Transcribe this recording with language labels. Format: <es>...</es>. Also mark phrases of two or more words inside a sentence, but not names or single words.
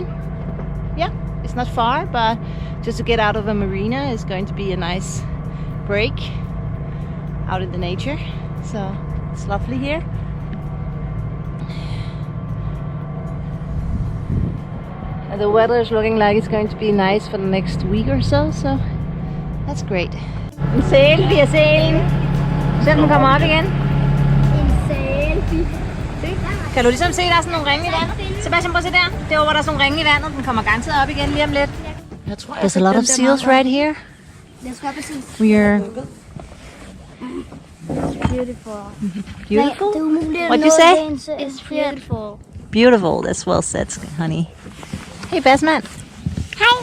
<en>Yeah, it's not far, but just to get out of a marina is going to be a nice break out in the nature. So it's lovely here. And the weather is looking like it's going to be nice for the next week or so, so that's great.</en> <da>En sæl, vi er sælen. Så den kommer op igen. En selfie. Kan du ligesom se, der er sådan nogle ringe i vandet? Sebastian, prøv at se der. Derovre, hvor der er sådan nogle ringe i vandet. Den kommer garanteret op igen lige om lidt.</da> <en>There's a lot of seals right here. We're Beautiful. beautiful. What'd you say? It's beautiful. Beautiful. That's well said, honey. Hey, Bassman. Hi.</en>